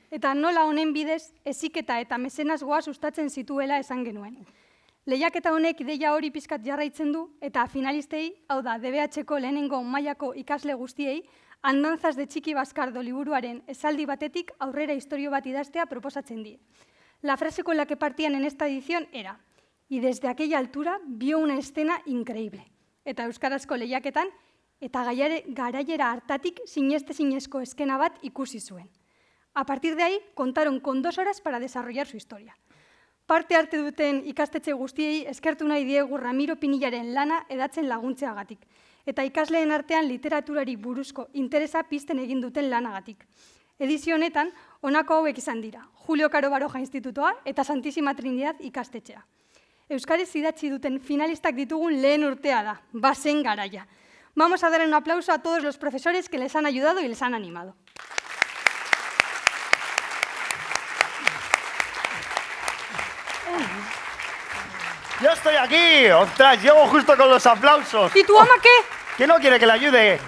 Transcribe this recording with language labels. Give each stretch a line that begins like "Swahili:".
Basque: Eta nola honen bidez, heziketa eta mezenasgoa sustatzen zituela esan genuen. Lehiaketa honek ideia hori pizkat jarraitzen du, eta finalistei, hau da, DBH-ko lehenengo mailako ikasle guztiei, Andanzas de Txiki Baskardo liburuaren esaldi batetik aurrera istorio bat idaztea proposatzen die.
Spanish: La frase con la que partían en esta edición era: y desde aquella altura vio una escena increíble.
Basque: Eta euskarazko lehiaketan, eta garaiera hartatik sinestezinezko eskena bat ikusi zuen.
Spanish: A partir de ahí, contaron con 2 horas para desarrollar su historia.
Basque: Parte hartu duten ikastetxe guztiei eskertu nahi diegu Ramiro Pinillaren lana edatzen laguntzeagatik, eta ikasleen artean literaturari buruzko interesa pizten egin duten lanagatik. Edizio honetan, honako hauek izan dira: Julio Caro Baroja Institutoa eta Santísima Trinidad ikastetxea. Euskarez idatzi duten finalistak ditugun lehen urtea da, bazen garaia.
Spanish: Vamos a dar un aplauso a todos los profesores que les han ayudado y les han animado. ¡Yo estoy aquí! ¡Ostras, llego justo con los aplausos! ¿Y tu ama qué? ¿Quién no quiere que le ayude?